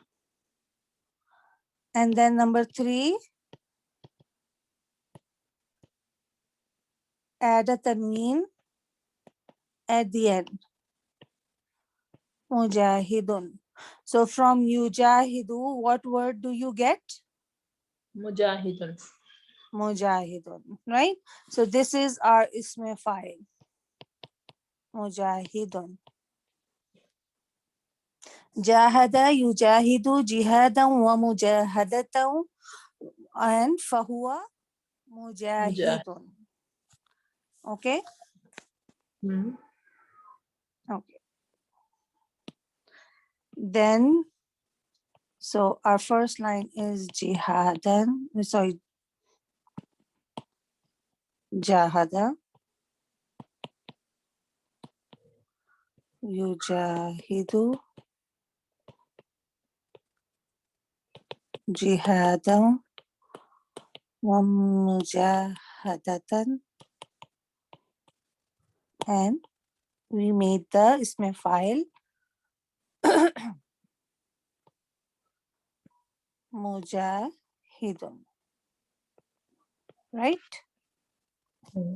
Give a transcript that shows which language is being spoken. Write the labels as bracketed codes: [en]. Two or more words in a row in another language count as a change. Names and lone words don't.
[en] And then number 3, add a tanween at the end. Mujahidun. So from yujahidu, what word do you get? mujahidun. Mujahidun, right? So this is our [ar] اسم فاعل. مجاهد. جاهد يجاهد جهادا ومجاهدة, and فهو مجاهد. [en] Okay? Hmm. Okay. Then, so our first line is jihadan, sorry, [ar] جاهد يجاهد جهادا ومجاهدة, [en] and we made the [ar] اسم فاعل [en] mujahidun, right? Hmm.